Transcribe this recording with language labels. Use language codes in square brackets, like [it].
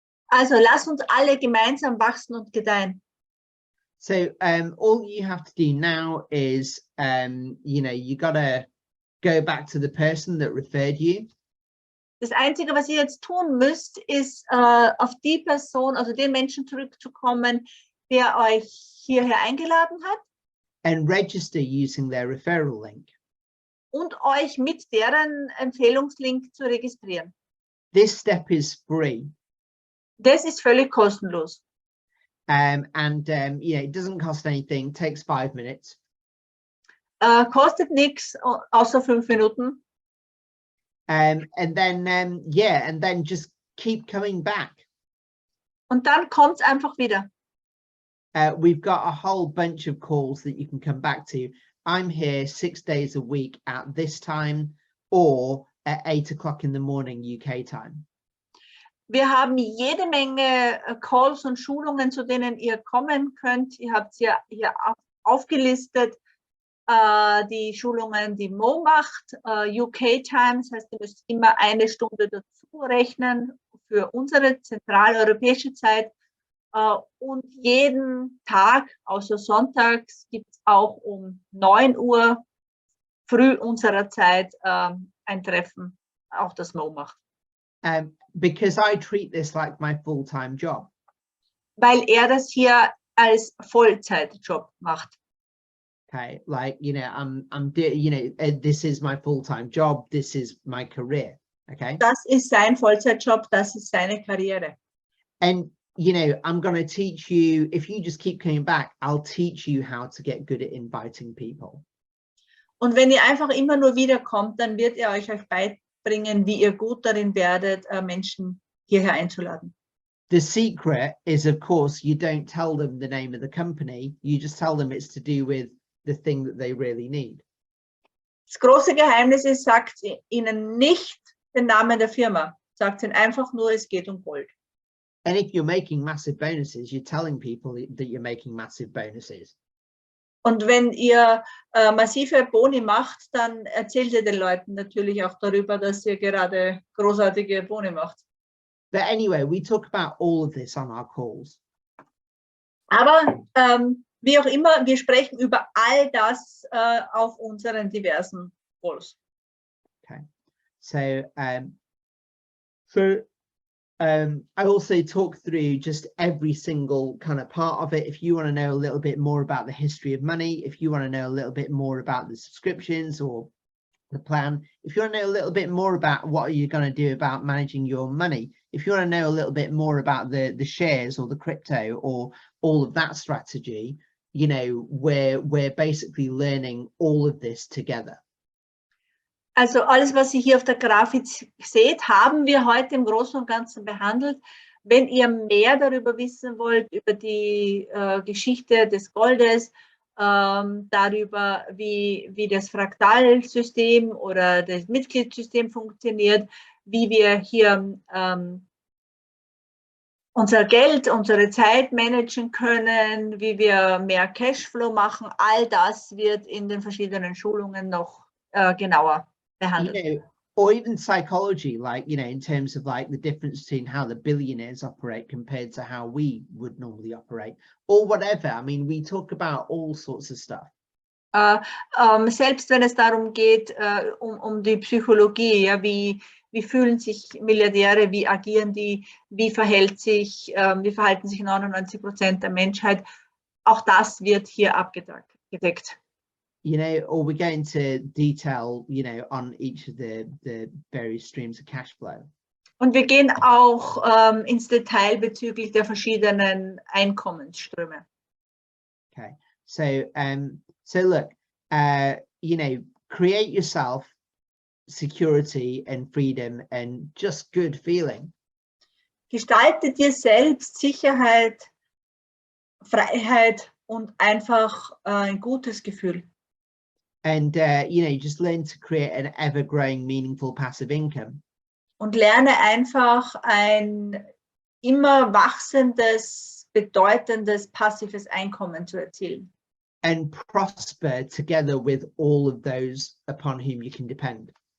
[de] Also lass uns alle gemeinsam wachsen und gedeihen. [en] So all you have to do now is you know, you gotta go back to the person that referred you. [de] Das Einzige, was ihr jetzt tun müsst, ist auf die Person, also den Menschen zurückzukommen, der euch hierher eingeladen hat. [en] And register using their referral link. [de] Und euch mit deren Empfehlungslink zu registrieren. [en] This step is free. [de] Das ist völlig kostenlos. [en] And you know, it doesn't cost anything, takes 5 minutes. [de] Kostet nichts, außer 5 Minuten. [en] And then yeah, and then just keep coming back. [de] Und dann kommt's einfach wieder. [en] We've got a whole bunch of calls that you can come back to. I'm here 6 days a week at this time or at 8 o'clock in the morning UK time. [de] Wir haben jede Menge Calls und Schulungen, zu denen ihr kommen könnt. Ihr habt hier aufgelistet. Die Schulungen, die Mo macht, UK Time, das heißt, ihr müsst immer 1 Stunde dazu rechnen für unsere zentraleuropäische Zeit. Und jeden Tag, außer sonntags, gibt es auch um 9 Uhr früh unserer Zeit ein Treffen, auch das Mo macht. [en] Because I treat this like my full-time job. [de] Weil er das hier als Vollzeitjob macht. [en] Okay, like, you know, you know, this is my full-time job, this is my career, okay? [de] Das ist sein Vollzeitjob, das ist seine Karriere. [en] And, you know, I'm going to teach you, if you just keep coming back, I'll teach you how to get good at inviting people. [de] Und wenn ihr einfach immer nur wiederkommt, dann wird er euch beibringen, wie ihr gut darin werdet, Menschen hierher einzuladen. [en] The secret is, of course, you don't tell them the name of the company, you just tell them it's to do with the thing that they really need. [de] Das große Geheimnis ist, sagt ihnen nicht den Namen der Firma. Sagt ihnen einfach nur, es geht um Gold. [en] And if you're making massive bonuses, you're telling people that you're making massive bonuses. [de] Und wenn ihr massive Boni macht, dann erzählt ihr den Leuten natürlich auch darüber, dass ihr gerade großartige Boni macht. [en] But anyway, we talk about all of this on our calls. [de] Aber wie auch immer, wir sprechen über all das auf unseren diversen Calls. [en] Okay, so I also talk through just every single kind of part of it. If you want to know a little bit more about the history of money, if you want to know a little bit more about the subscriptions or the plan, if you want to know a little bit more about what are you going to do about managing your money, if you want to know a little bit more about the shares or the crypto or all of that strategy, you know, we're basically learning all of this together. [de] Also alles, was ihr hier auf der Grafik seht, haben wir heute im Großen und Ganzen behandelt. Wenn ihr mehr darüber wissen wollt, über die Geschichte des Goldes, darüber, wie das Fraktalsystem oder das Mitgliedssystem funktioniert, wie wir hier unser Geld, unsere Zeit managen können, wie wir mehr Cashflow machen, all das wird in den verschiedenen Schulungen noch genauer [en] You [de] behandelt. [en] know, or even psychology, like, you know, in terms of like the difference between how the billionaires operate compared to how we would normally operate, or whatever. I mean, we talk about all sorts of stuff. [de] Selbst wenn es darum geht, um die Psychologie, ja, wie fühlen sich Milliardäre, wie agieren die, wie verhalten sich 99% der Menschheit, auch das wird hier abgedeckt. [en] You know, or we go into detail, you know, on each of the various streams of cash flow. [de] Und wir gehen auch ins Detail bezüglich der verschiedenen Einkommensströme. [en] Okay, so look, you know, create yourself security and freedom and just good feeling. [de] Gestalte dir selbst Sicherheit, Freiheit und einfach ein gutes Gefühl. [en] And, you know, just learn to create an ever-growing, meaningful passive income. [de] Und lerne einfach ein immer wachsendes, bedeutendes, passives Einkommen zu erzielen. [en] And prosper together with all of those upon whom you can depend.